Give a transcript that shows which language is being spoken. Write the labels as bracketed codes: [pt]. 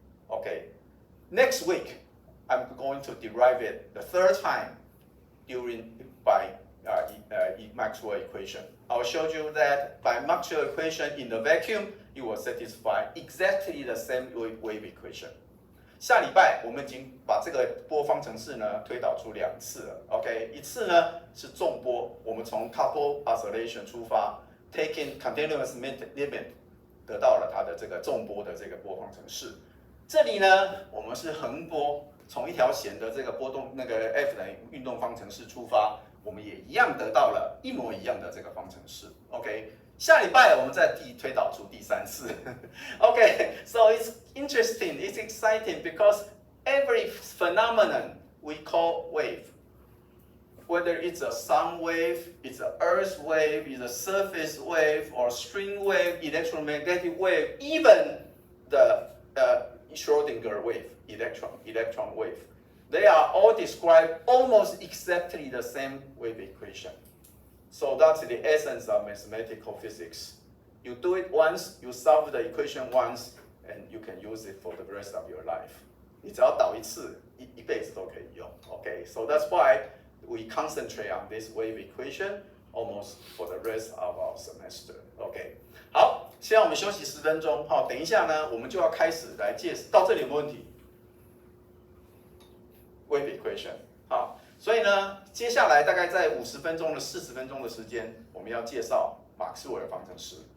[en] Okay, next week, I'm going to derive it the third time by Maxwell equation. I will show you that by Maxwell equation in the vacuum, it will satisfy exactly the same wave equation. [zh] 下礼拜我们已经把这个波方程式呢推导出2次了 ，OK， 一次呢是纵波，我们从 coupled oscillation 出发 ， [en] taking continuous limit [zh] 得到了它的这个纵波的这个波方程式。这里呢我们是横波从一条弦的这个波动F 等于运动方程式出发，我们也一样得到了一模一样的这个方程式。 OK， 下礼拜我们再推导出第3次。 [en] OK， so it's interesting, it's exciting because every phenomenon we call wave. Whether it's a sound wave, it's an earth wave, it's a surface wave, or string wave, electromagnetic wave, even the Schrodinger wave, electron wave. They are all described almost exactly the same wave equation. So that's the essence of mathematical physics. You do it once, you solve the equation once, and you can use it for the rest of your life. [zh] 你只要导一次，一辈子都可以用。 [en] Okay, so that's why we concentrate on this wave equation almost for the rest of our semester. [zh] OK， 好，现在我们休息10分钟。好，等一下呢，我们就要开始来介绍。到这里有没有问题 ？Wave equation。好，所以呢，接下来大概在50分钟的40分钟的时间，我们要介绍马克斯韦尔方程式。